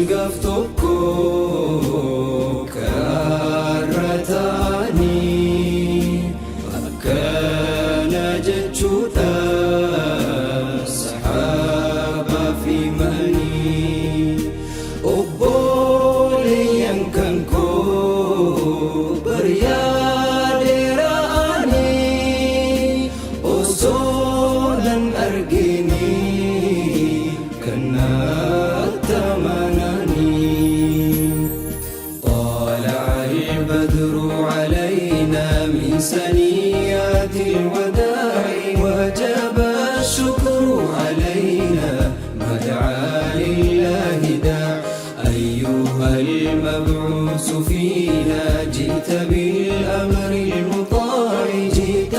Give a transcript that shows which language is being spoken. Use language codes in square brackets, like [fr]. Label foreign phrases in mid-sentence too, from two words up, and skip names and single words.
[om] tokko karratanii akkana jechuudha sahaaba fi manii obboleeyyan kan koo bariyaadeeraanii osoo nan argini kanatti amananii [ar] طلع البدر علينا من ثنيات الوداع وجب الشكر علينا ما دعا لله داع أيها المبعوث فينا جئت بالأمر المطاع جئت